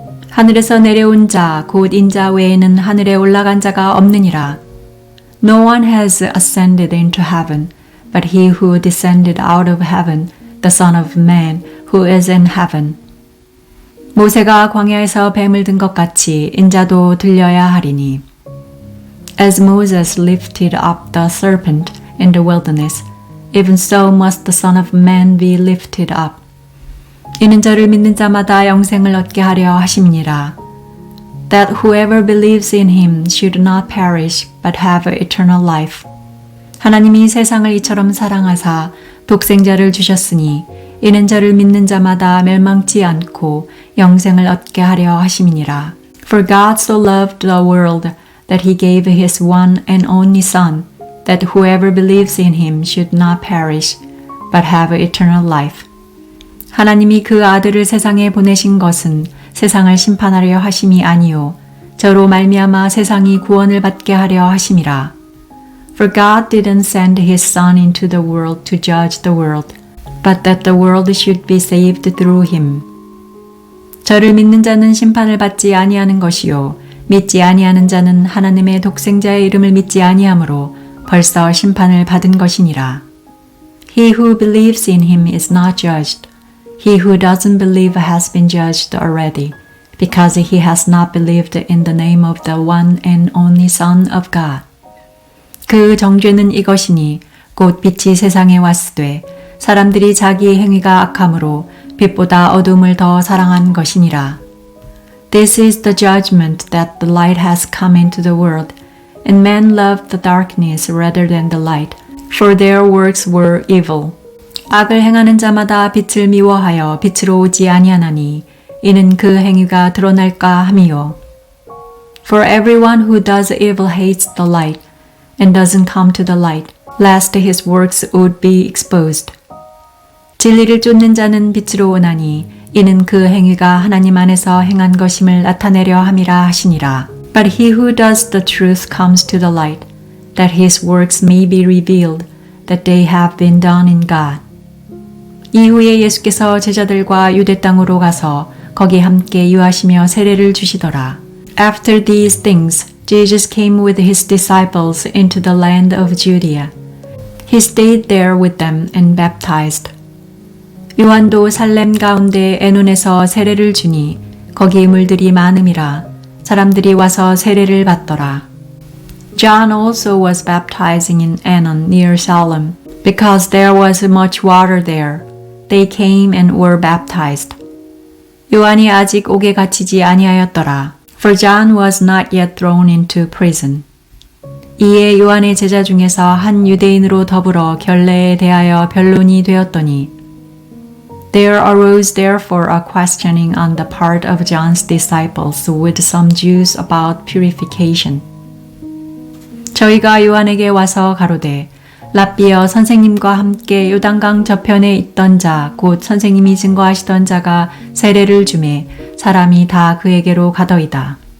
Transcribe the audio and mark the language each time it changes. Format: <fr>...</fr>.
<ko>하늘에서 내려온 자, 곧 인자 외에는 하늘에 올라간 자가 없느니라.</ko> <en>No one has ascended into heaven, but he who descended out of heaven, the Son of Man, who is in heaven.</en> <ko>모세가 광야에서 뱀을 든 것 같이 인자도 들려야 하리니.</ko> <en>As Moses lifted up the serpent in the wilderness, even so must the Son of Man be lifted up.</en> <ko>이는 저를 믿는 자마다 영생을 얻게 하려 하심이니라.</ko> <en>That whoever believes in him should not perish, but have eternal life.</en> <ko>하나님이 세상을 이처럼 사랑하사 독생자를 주셨으니 이는 저를 믿는 자마다 멸망치 않고 영생을 얻게 하려 하심이니라.</ko> <en>For God so loved the world that he gave his one and only Son, that whoever believes in him should not perish, but have eternal life.</en> <ko>하나님이 그 아들을 세상에 보내신 것은 세상을 심판하려 하심이 아니요 저로 말미암아 세상이 구원을 받게 하려 하심이라.</ko> <en>For God didn't send his Son into the world to judge the world, but that the world should be saved through him.</en> <ko>저를 믿는 자는 심판을 받지 아니하는 것이요 믿지 아니하는 자는 하나님의 독생자의 이름을 믿지 아니하므로 벌써 심판을 받은 것이니라.</ko> <en>He who believes in him is not judged. He who doesn't believe has been judged already, because he has not believed in the name of the one and only Son of God.</en> <ko>그 정죄는 이것이니 곧 빛이 세상에 왔으되 사람들이 자기의 행위가 악함으로 빛보다 어둠을 더 사랑한 것이니라.</ko> <en>This is the judgment that the light has come into the world, and men loved the darkness rather than the light, for their works were evil.</en> <ko>악을 행하는 자마다 빛을 미워하여 빛으로 오지 아니하나니 이는 그 행위가 드러날까 함이요.</ko> <en>For everyone who does evil hates the light, and doesn't come to the light, lest his works would be exposed.</en> <ko>진리를 쫓는 자는 빛으로 오나니 이는 그 행위가 하나님 안에서 행한 것임을 나타내려 함이라 하시니라.</ko> <en>But he who does the truth comes to the light, that his works may be revealed, that they have been done in God.</en> <ko>이후에 예수께서 제자들과 유대 땅으로 가서 거기 함께 유하시며 세례를 주시더라.</ko> <en>After these things, Jesus came with his disciples into the land of Judea. He stayed there with them and baptized.</en> <ko>요한도 살렘 가운데 에논에서 세례를 주니 거기 물들이 많음이라 사람들이 와서 세례를 받더라.</ko> <en>John also was baptizing in Aenon near Salem, because there was much water there. They came and were baptized.</en> <ko>요한이 아직 옥에 갇히지 아니하였더라.</ko> <en>For John was not yet thrown into prison.</en> <ko>이에 요한의 제자 중에서 한 유대인으로 더불어 결례에 대하여 변론이 되었더니</ko> <en>There arose therefore a questioning on the part of John's disciples with some Jews about purification.</en> <ko>저희가 요한에게 와서 가로되 랍비여 선생님과 함께 요단강 저편에 있던 자 곧 선생님이 증거하시던 자가 세례를 주매 사람이 다 그에게로 가더이다.</ko>